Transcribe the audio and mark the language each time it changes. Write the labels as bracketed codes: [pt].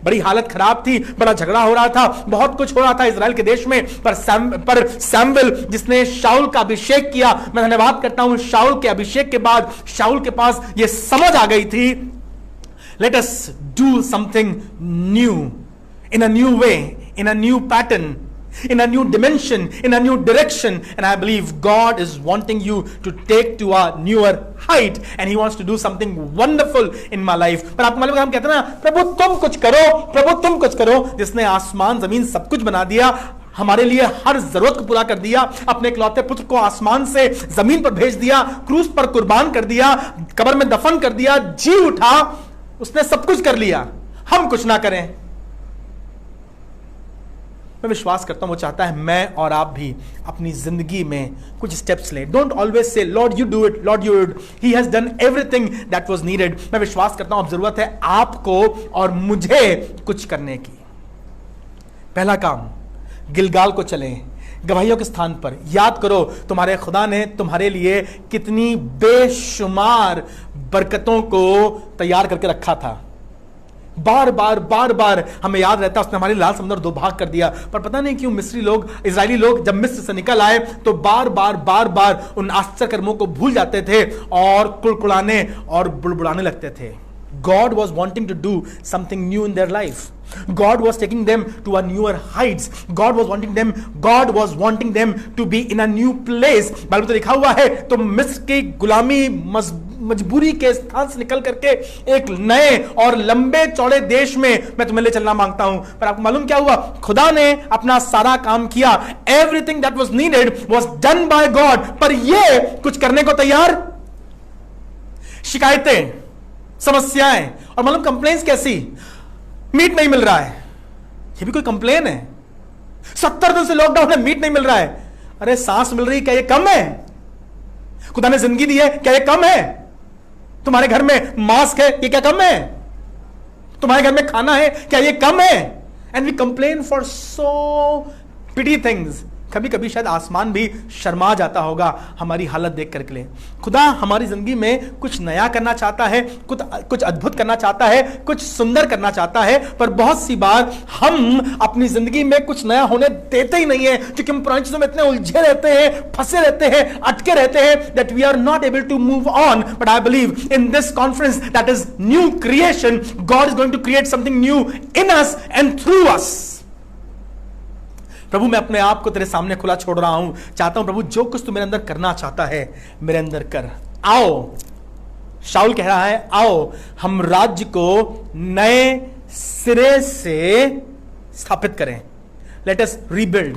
[hi] बड़ी हालत खराब थी, बड़ा झगड़ा हो रहा था, बहुत कुछ हो रहा था इजराइल के देश में, पर सैमुएल जिसने शाऊल का अभिषेक किया, मैं धन्यवाद करता हूं, शाऊल के अभिषेक के बाद शाऊल के पास यह समझ आ गई थी, [en] Let us do something new, in a new way, in a new pattern, in a new dimension, in a new direction. And I believe God is wanting you to take to a newer height, and He wants to do something wonderful in my life. [hi] पर आपको मालूम है, हम कहते हैं ना, प्रभु तुम कुछ करो, प्रभु तुम कुछ करो। जिसने आसमान जमीन सब कुछ बना दिया, हमारे लिए हर जरूरत को पूरा कर दिया, अपने इकलौते पुत्र को आसमान से जमीन पर भेज दिया, क्रूस पर कुर्बान कर दिया, कब्र में दफन कर दिया, जी उठा, उसने सब कुछ कर लिया, हम कुछ ना करें। मैं विश्वास करता हूं वो चाहता है मैं और आप भी अपनी जिंदगी में कुछ स्टेप्स लें। [en] Don't always say lord you do it, lord you it, he has done everything that was needed. [hi] मैं विश्वास करता हूं अब जरूरत है आपको और मुझे कुछ करने की। पहला काम, गिलगाल को चलें, गवाहियों के स्थान पर। याद करो तुम्हारे खुदा ने तुम्हारे लिए कितनी बेशुमार बरकतों को तैयार करके रखा था। बार बार हमें याद रहता है उसने हमारे लाल समुद्र दो भाग कर दिया। पर पता नहीं क्यों इजरायली लोग जब मिस्र से निकल आए तो बार उन आश्चर्य कर्मों को भूल जाते थे और कुड़कुड़ाने और बुड़बुड़ाने लगते थे। [en] God was wanting to do something new in their life. God was taking them to a newer heights. God was wanting them to be in a new place. [hi] Bible तो लिखा हुआ है, तो मिस्र की गुलामी मजबूरी के स्थान से निकल करके एक नए और लंबे चौड़े देश में मैं तुम्हें ले चलना मांगता हूं। पर आपको मालूम क्या हुआ? खुदा ने अपना सारा काम किया। [en] Everything that was needed was done by God. [hi] पर ये कुछ करने को तैयार? शिकायतें, समस्याएं और मालूम कंप्लेन्स कैसी? मीट नहीं मिल रहा है, ये भी कोई कंप्लेन है? 70 दिन से लॉकडाउन है, मीट नहीं मिल रहा है। अरे सांस मिल रही, क्या ये कम है? खुदा ने जिंदगी दी है, क्या ये कम है? तुम्हारे घर में मास्क है, ये क्या कम है? तुम्हारे घर में खाना है, क्या ये कम है? [en] And we complain for so petty things. [hi] कभी कभी शायद आसमान भी शर्मा जाता होगा हमारी हालत देख करके लिए। खुदा हमारी जिंदगी में कुछ नया करना चाहता है, कुछ अद्भुत करना चाहता है, कुछ सुंदर करना चाहता है, पर बहुत सी बार हम अपनी जिंदगी में कुछ नया होने देते ही नहीं है, क्योंकि हम पुरानी चीजों में इतने उलझे रहते हैं, फंसे रहते हैं, अटके रहते हैं, [en] that we are not able to move on. But I believe in this conference that is new creation, God is going to create something new in us and through us. [hi] प्रभु मैं अपने आप को तेरे सामने खुला छोड़ रहा हूं, चाहता हूं प्रभु जो कुछ तू मेरे अंदर करना चाहता है मेरे अंदर कर। आओ, शाऊल कह रहा है, आओ हम राज्य को नए सिरे से स्थापित करें। [en] Let us rebuild.